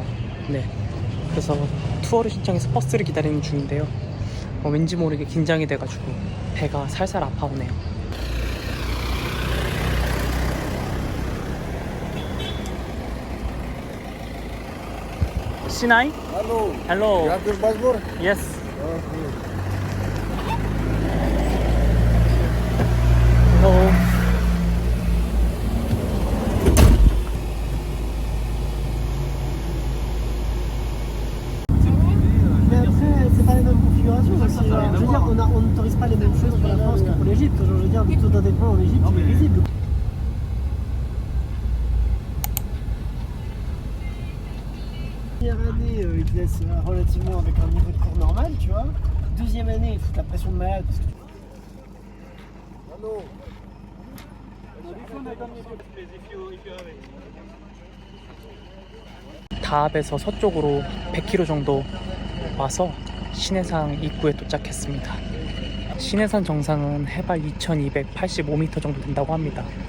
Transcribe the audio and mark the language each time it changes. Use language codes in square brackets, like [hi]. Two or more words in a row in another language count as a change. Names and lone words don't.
[ko] 네, 그래서 투어를 신청해서 버스를 기다리는 중인데요. 왠지 모르게 긴장이 돼가지고 배가 살살 아파오네요. 시나이? [en] Hello. Hello. You have your passport? Yes. Okay. Hello. [fr] Mais après, c'est pas les mêmes configurations aussi. Genre, je veux dire, on n'autorise pas les mêmes choses pour la France que pour l'Égypte. Genre, je veux dire, le taux d'endettement en Égypte, il est visible. Première année, ils te laissent relativement avec un niveau de cours normal, tu vois. Deuxième année, ils foutent la pression de malade parce que [en] Hello. [ko] 다합에서 서쪽으로 100km 정도 와서 신해산 입구에 도착했습니다. 신해산 정상은 해발 2285m 정도 된다고 합니다.